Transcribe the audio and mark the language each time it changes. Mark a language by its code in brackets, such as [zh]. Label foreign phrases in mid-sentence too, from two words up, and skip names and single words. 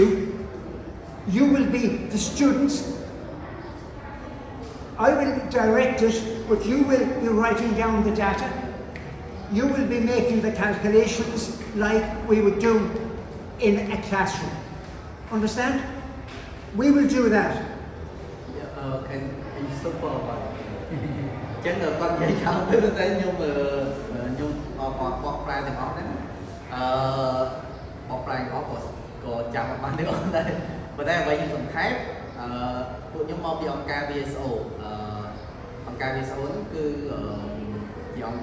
[en] You will be the students. I will direct it, but you will be writing down the data. You will be making the calculations like we would do in a classroom. Understand? We will do that. Can you stop for a while? [km] ចឹងគាត់និយាយចោលទៅខ្ញុំបកប្រែទាំងអស់ហ្នឹងបកប្រែទាំងអស់ក៏ចាំបានទាំងអស់ដែរប៉ុន្តែអ្វីខ្ញុំសង្ខេបពួកខ្ញុំមកពីអង្គការ VSO អង្គការ VSO ហ្នឹងគឺជាអង្គ